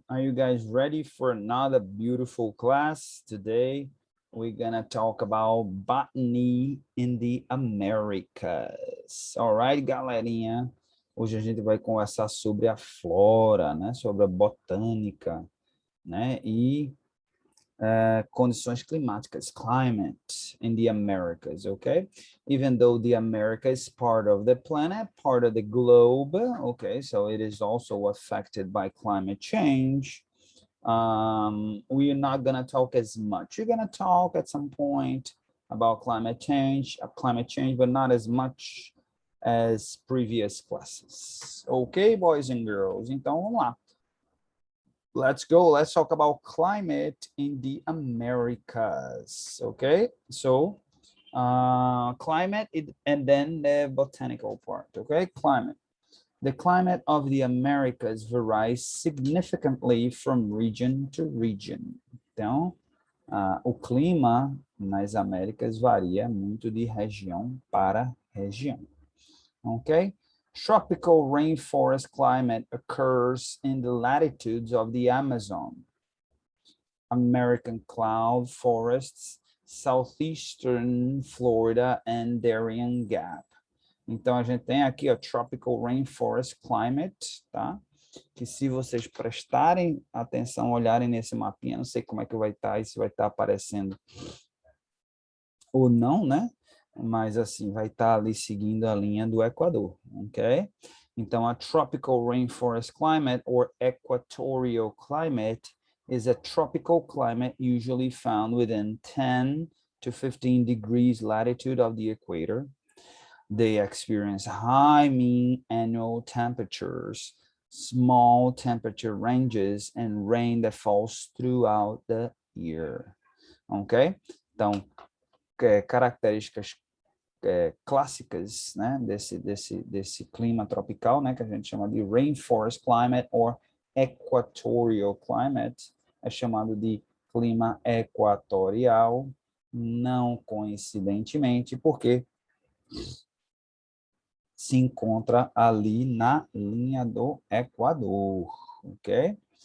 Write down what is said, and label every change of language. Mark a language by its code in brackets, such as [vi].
[en] Are you guys ready for another beautiful class? Today, we're gonna talk about botany in the Americas. All right, galerinha? [pt] Hoje a gente vai conversar sobre a flora, né? Sobre a botânica, né? E condições climáticas, [en] climate in the Americas, okay? Even though the America is part of the planet, part of the globe, okay? So it is also affected by climate change. We are not gonna talk as much. You're gonna talk at some point about climate change, but not as much as previous classes. Okay, boys and girls? [pt] Então, vamos lá. [en] Let's go. Let's talk about climate in the Americas. Okay, so climate and then the botanical part. Okay, climate. The climate of the Americas varies significantly from region to region. [pt] Então, o clima nas Américas varia muito de região para região. [en] Okay? Tropical rainforest climate occurs in the latitudes of the Amazon, American cloud forests, southeastern Florida, and Darien Gap. [pt] Então, a gente tem aqui, ó, [en] Tropical Rainforest Climate, [pt] tá? Que se vocês prestarem atenção, olharem nesse mapinha, não sei como é que vai estar, se vai estar aparecendo ou não, né? Mas assim, vai estar ali seguindo a linha do Equador, ok? Então, a [en] Tropical Rainforest Climate or Equatorial Climate is a tropical climate usually found within 10 to 15 degrees latitude of the equator. They experience high mean annual temperatures, small temperature ranges, and rain that falls throughout the year. Ok? [pt] Então, características clássicas, né, desse clima tropical, né, que a gente chama de [en] rainforest climate or equatorial climate, [pt] é chamado de clima equatorial, não coincidentemente, porque se encontra ali na linha do Equador, ok?